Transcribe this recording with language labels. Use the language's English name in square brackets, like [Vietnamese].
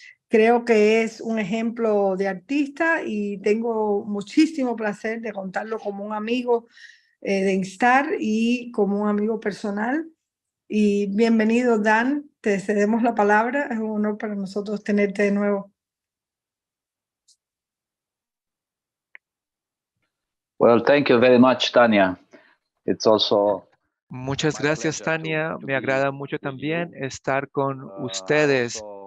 [Spanish] Creo que es un ejemplo de artista y tengo muchísimo placer de contarlo como un amigo de Instar y como un amigo personal. Y bienvenido, Dan. Te cedemos la palabra. Es un honor para nosotros tenerte de nuevo. [English] Well, thank you very much, Tania. It's also [Spanish] Muchas gracias, Tania. Me agrada mucho también estar con ustedes.